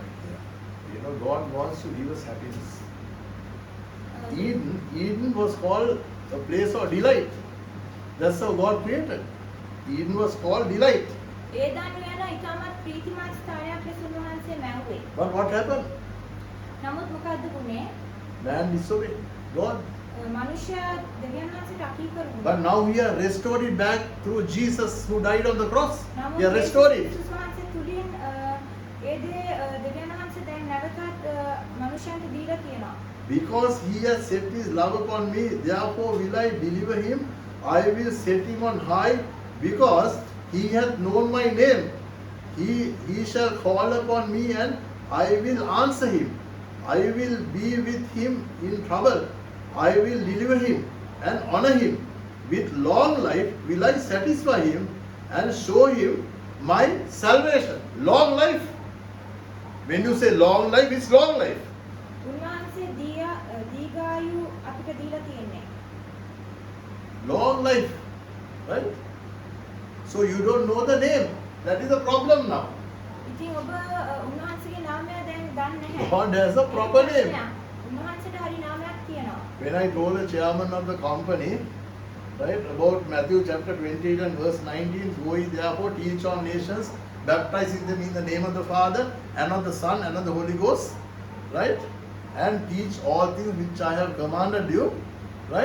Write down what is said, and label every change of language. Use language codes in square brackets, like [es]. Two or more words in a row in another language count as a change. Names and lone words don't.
[en] You know, God wants to give us happiness. Uh, Eden was called a place of delight. That's how God created. Eden was called delight. [si] ඒදානු යන ඉතාමත් ප්‍රීතිමත් ස්ථානයක් ලෙස උන්වහන්සේ මැව්වේ. [en] But what happened? [si] නමුත් මොකද්ද වුනේ? [en] Man disobeyed God. [si] මනුෂ්‍යයා දෙවියන් වහන්සේට අකීකරු වුණා. [en] But now we are restored it back through Jesus who died on the cross. [si] නමුත් [en] We are restored it. [si] යේසුස් වහන්සේ තුලින් ඒ දේ දෙවියන් වහන්සේ දැන් නැවතත් මනුෂ්‍යයන්ට දීලා තියෙනවා. [en] Because he has set his love upon me, therefore will I deliver him. I will set him on high, because he hath known my name. He shall call upon me, and I will answer him. I will be with him in trouble. I will deliver him and honor him. With long life will I satisfy him and show him my salvation. Long life. When you say long life, it's long life. [si] උන්වහන්සේ දීඝායු අපිට දීලා තියෙන්නේ. [en] Long life. Right? So you don't know the name. That is the problem now. [si] ඉතින් ඔබ උන්වහන්සේගේ नामය දැන් දන්නේ නැහැ. [en] God has a proper name. [si] උන්වහන්සේට හරි නාමයක් තියෙනවා. [en] When I told the chairman of the company, right, about Matthew chapter 28 and verse 19, go ye therefore teach all nations, baptizing them in the name of the Father and of the Son and of the Holy Ghost, right? And teach all things which I have commanded you, right?